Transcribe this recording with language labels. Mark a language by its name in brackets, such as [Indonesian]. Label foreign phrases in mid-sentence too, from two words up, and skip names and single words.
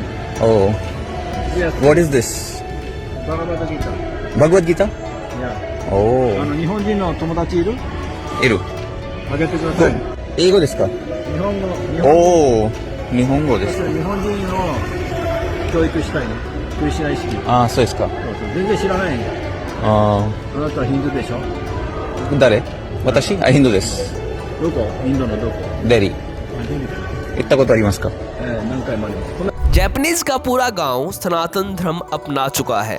[English] Oh, Yes. what is this? Bhagavad Gita. Bhagavad Gita? Yeah. Oh, [Japanese] 日本人の友達いる？いる。あげてください。英語ですか？日本語。おー、日本語です。日本人を教育したいね。クリスチャン意識。ああ、そうですか。そうそう。全然知らないね。ああなたはヒンドゥーでしょ？ー、誰？私？あ、インドです。どこ？インドのどこ？デリー。あ、ヒンドゥー。行ったことありますか？何回もあります。 [Hindi] जापानीज का पूरा गांव सनातन धर्म अपना चुका है।